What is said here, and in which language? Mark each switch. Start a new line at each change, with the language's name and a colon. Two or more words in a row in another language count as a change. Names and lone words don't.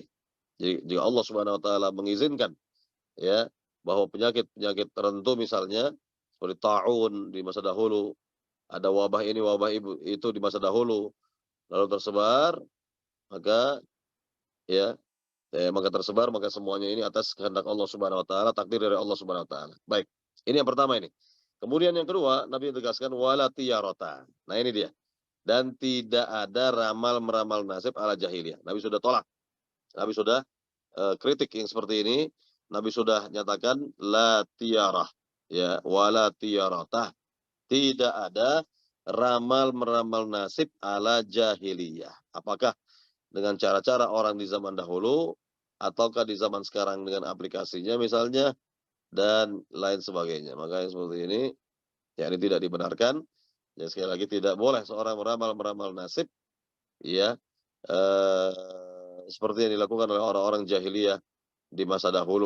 Indonesian: Jadi jika
Arabic: الله سبحانه وتعالى
Indonesian: mengizinkan, ya, bahwa penyakit-penyakit tertentu misalnya seperti taun di masa dahulu, ada wabah ini wabah itu di masa dahulu, lalu tersebar, maka ya, maka tersebar, maka semuanya ini atas kehendak
Arabic: الله سبحانه وتعالى,
Indonesian: takdir dari
Arabic: الله سبحانه وتعالى.
Indonesian: Baik. Ini yang pertama ini. Kemudian yang kedua, Nabi tegaskan
Arabic: ولا طيرة.
Indonesian: Nah, ini dia. Dan tidak ada ramal-meramal nasib ala jahiliyah. Nabi sudah tolak. Nabi sudah kritik yang seperti ini. Nabi sudah nyatakan
Arabic: لا طيرة,
Indonesian: ya,
Arabic: ولا طيرة.
Indonesian: Tidak ada ramal-meramal nasib ala jahiliyah. Apakah dengan cara-cara orang di zaman dahulu, ataukah di zaman sekarang dengan aplikasinya misalnya, dan lain sebagainya. Maka yang seperti ini, ya, ini tidak dibenarkan. Ya, sekali lagi tidak boleh seorang meramal nasib, ya, seperti yang dilakukan oleh orang-orang jahiliyah di masa dahulu.